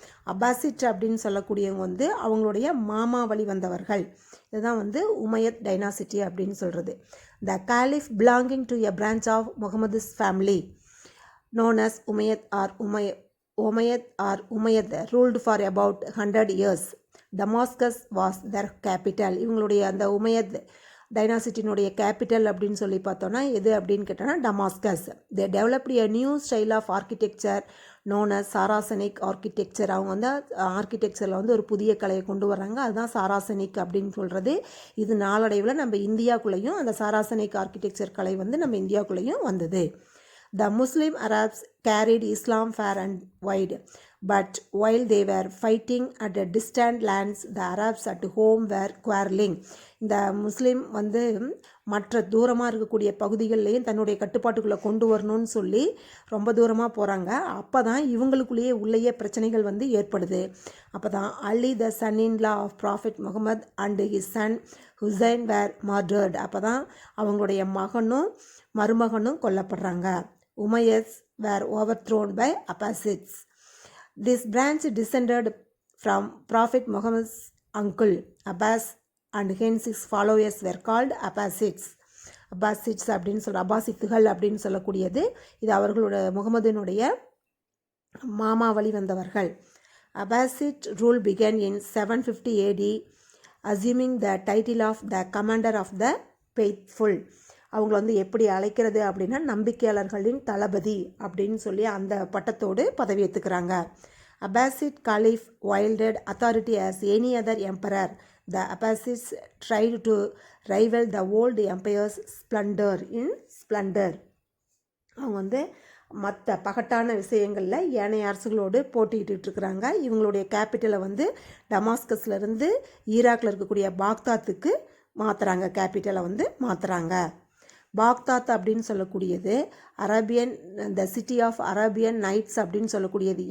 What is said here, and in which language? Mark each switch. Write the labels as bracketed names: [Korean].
[Tamil] அப்பாசிட் அப்படின்னு சொல்லக்கூடியவங்க வந்து அவங்களுடைய மாமா வழி வந்தவர்கள். இதுதான் வந்து உமையத் டைனாசிட்டி அப்படின்னு சொல்கிறது. [English] The caliph belonging to a branch of Muhammad's family known as Umayyad or Umayyad ruled for about 100 years. Damascus was their capital. [Tamil] இவங்களுடைய அந்த உமையத் டைனாசிட்டினுடைய கேபிட்டல் அப்படின்னு சொல்லி பார்த்தோன்னா எது அப்படின்னு கேட்டோன்னா Damascus. [English] They developed a new style of architecture known as Saracenic architecture. [Tamil] அவங்க வந்து ஆர்கிடெக்சரில் வந்து ஒரு புதிய கலையை கொண்டு வர்றாங்க, அதுதான் சாராசனிக் அப்படின்னு சொல்கிறது. இது நாளடைவில் நம்ம இந்தியாவுக்குள்ளேயும் அந்த சாராசனிக் ஆர்கிடெக்சர் கலை வந்து நம்ம இந்தியாவுக்குள்ளேயும் வந்தது. [English] The Muslim Arabs carried Islam far and wide, but while they were fighting at a distant lands, the Arabs at home were quarreling. [Tamil] இந்த முஸ்லீம் வந்து மற்ற தூரமாக இருக்கக்கூடிய பகுதிகள்லேயும் தன்னுடைய கட்டுப்பாட்டுக்குள்ளே கொண்டு வரணும்னு சொல்லி ரொம்ப தூரமாக போகிறாங்க. அப்போ தான் இவங்களுக்குள்ளேயே உள்ளேயே பிரச்சனைகள் வந்து ஏற்படுது. அப்போ தான் [English] Ali the son in law of prophet Muhammad and his son Hussain were murdered. [Tamil] அப்போ தான் அவங்களுடைய மகனும் மருமகனும் கொல்லப்படுறாங்க. [English] Umayyads were overthrown by Abbasids. This branch descended from Prophet Muhammad's uncle Abbas and hence his followers were called Abbasids. [Tamil] அப்பாசிட்ஸ் அப்படின்னு அப்பாசித்துகள் அப்படின்னு சொல்லக்கூடியது இது அவர்களோட முகமதினுடைய மாமா வழி வந்தவர்கள். [English] Abbasid rule began in 750 AD, assuming the title of the commander of the faithful. [Tamil] அவங்கள வந்து எப்படி அழைக்கிறது அப்படின்னா நம்பிக்கையாளர்களின் தளபதி அப்படின்னு சொல்லி அந்த பட்டத்தோடு பதவி ஏற்றுக்கிறாங்க. [English] Abbasid Caliph wielded authority as any other emperor. The Abbasids tried to rival the old empire's splendor in splendor. [Tamil] அவங்க வந்து மற்ற பகட்டான விஷயங்களில் ஏனைய அரசுகளோடு போட்டிக்கிட்டு இருக்கிறாங்க. இவங்களுடைய கேபிட்டலை வந்து டமாஸ்கஸ்லேருந்து ஈராக்கில் இருக்கக்கூடிய பாக்தாத்துக்கு மாற்றுறாங்க. கேபிட்டலை வந்து மாற்றுறாங்க. பாக்தாத் அப்படின்னு சொல்லக்கூடியது [English] Arabian the city of Arabian nights [Tamil] அப்படின்னு சொல்லக்கூடியது.